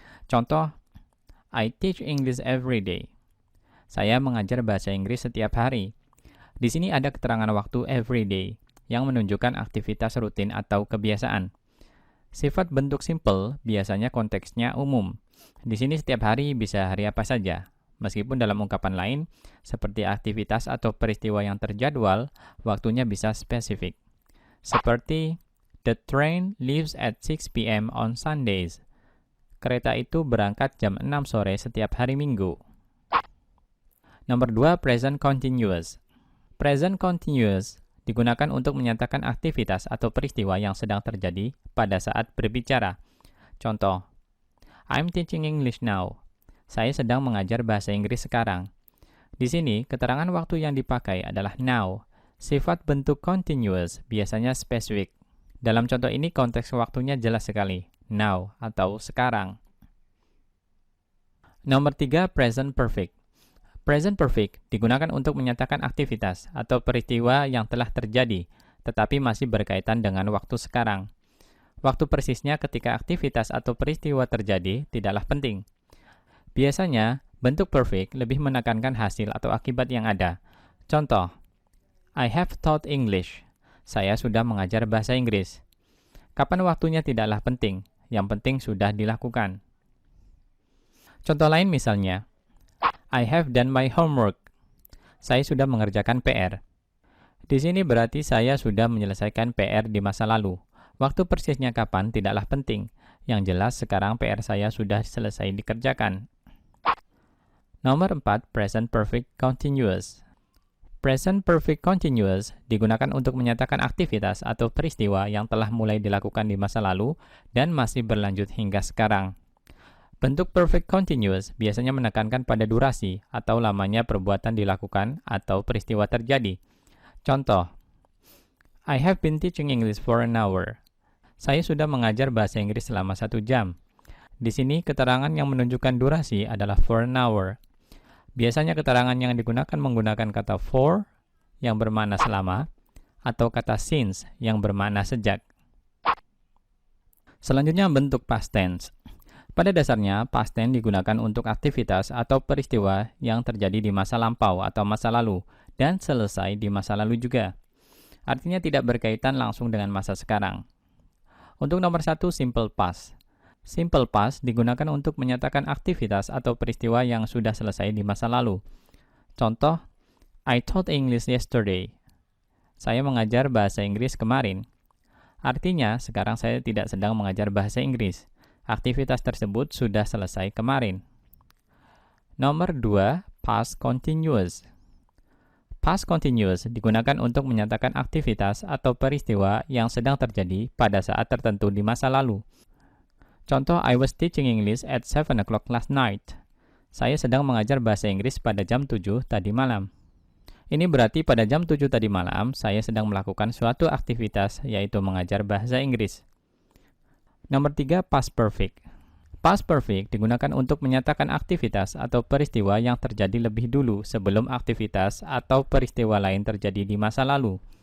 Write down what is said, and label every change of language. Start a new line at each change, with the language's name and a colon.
English: Contoh, I teach English every day.
Indonesian: Saya mengajar bahasa Inggris setiap hari. Di sini ada keterangan waktu
English: every day
Indonesian: yang menunjukkan aktivitas rutin atau kebiasaan. Sifat bentuk simple biasanya konteksnya umum. Di sini setiap hari bisa hari apa saja. Meskipun dalam ungkapan lain, seperti aktivitas atau peristiwa yang terjadwal, waktunya bisa spesifik.
English: Seperti, the train leaves at 6 p.m. on Sundays.
Indonesian: Kereta itu berangkat jam 6 sore setiap hari Minggu. Nomor 2, present continuous. Present continuous digunakan untuk menyatakan aktivitas atau peristiwa yang sedang terjadi pada saat berbicara.
English: Contoh, I'm teaching English now.
Indonesian: Saya sedang mengajar bahasa Inggris sekarang. Di sini, keterangan waktu yang dipakai adalah now. Sifat bentuk continuous biasanya spesifik. Dalam contoh ini, konteks waktunya jelas sekali. Now atau sekarang. Nomor 3, present perfect. Present perfect digunakan untuk menyatakan aktivitas atau peristiwa yang telah terjadi, tetapi masih berkaitan dengan waktu sekarang. Waktu persisnya ketika aktivitas atau peristiwa terjadi tidaklah penting. Biasanya, bentuk perfect lebih menekankan hasil atau akibat yang ada.
English: Contoh, I have taught English.
Indonesian: Saya sudah mengajar bahasa Inggris. Kapan waktunya tidaklah penting, yang penting sudah dilakukan.
English: Contoh lain misalnya, I have done my homework.
Indonesian: Saya sudah mengerjakan PR. Di sini berarti saya sudah menyelesaikan PR di masa lalu. Waktu persisnya kapan tidaklah penting. Yang jelas sekarang PR saya sudah selesai dikerjakan. Nomor 4, present perfect continuous. Present perfect continuous digunakan untuk menyatakan aktivitas atau peristiwa yang telah mulai dilakukan di masa lalu dan masih berlanjut hingga sekarang. Bentuk perfect continuous biasanya menekankan pada durasi atau lamanya perbuatan dilakukan atau peristiwa terjadi.
English: Contoh, I have been teaching English for an hour.
Indonesian: Saya sudah mengajar bahasa Inggris selama 1 jam. Di sini keterangan yang menunjukkan durasi adalah
English: for an hour.
Indonesian: Biasanya keterangan yang digunakan menggunakan kata for yang bermakna selama atau kata since yang bermakna sejak. Selanjutnya bentuk past tense. Pada dasarnya, past tense digunakan untuk aktivitas atau peristiwa yang terjadi di masa lampau atau masa lalu dan selesai di masa lalu juga. Artinya tidak berkaitan langsung dengan masa sekarang. Untuk nomor 1, simple past. Simple past digunakan untuk menyatakan aktivitas atau peristiwa yang sudah selesai di masa lalu.
English: Contoh, I taught English yesterday.
Indonesian: Saya mengajar bahasa Inggris kemarin. Artinya, sekarang saya tidak sedang mengajar bahasa Inggris. Aktivitas tersebut sudah selesai kemarin. Nomor 2, past continuous. Past continuous digunakan untuk menyatakan aktivitas atau peristiwa yang sedang terjadi pada saat tertentu di masa lalu.
English: Contoh, I was teaching English at 7 o'clock last night.
Indonesian: Saya sedang mengajar bahasa Inggris pada jam 7 tadi malam. Ini berarti pada jam 7 tadi malam, saya sedang melakukan suatu aktivitas, yaitu mengajar bahasa Inggris. Nomor 3, past perfect. Past perfect digunakan untuk menyatakan aktivitas atau peristiwa yang terjadi lebih dulu sebelum aktivitas atau peristiwa lain terjadi di masa lalu.